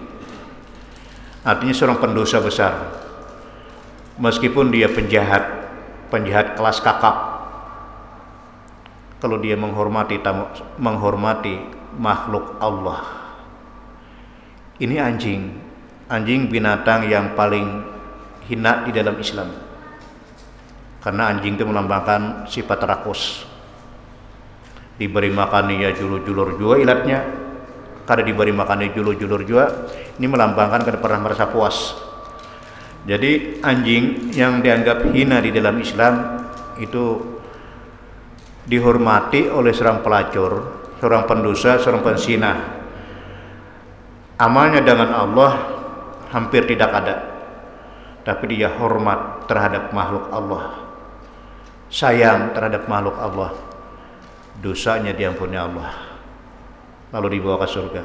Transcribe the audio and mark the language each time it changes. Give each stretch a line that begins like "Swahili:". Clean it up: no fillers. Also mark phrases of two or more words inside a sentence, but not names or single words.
Indonesian: Artinya seorang pendosa besar, meskipun dia penjahat kelas kakap, kalau dia menghormati makhluk Allah. Ini anjing binatang yang paling hina di dalam Islam, karena anjing itu melambangkan sifat rakus.
Banjar: Diberi makan ya julur-julur juga ilatnya, kada diberi makan julur-julur juga, ini melambangkan kada pernah merasa puas.
Indonesian: Jadi anjing yang dianggap hina di dalam Islam itu dihormati oleh seorang pelacur, seorang pendosa, seorang penzina. Amalnya dengan Allah hampir tidak ada, tapi dia hormat terhadap makhluk Allah, sayang terhadap makhluk Allah, dosanya diampuni Allah, lalu dibawa ke surga.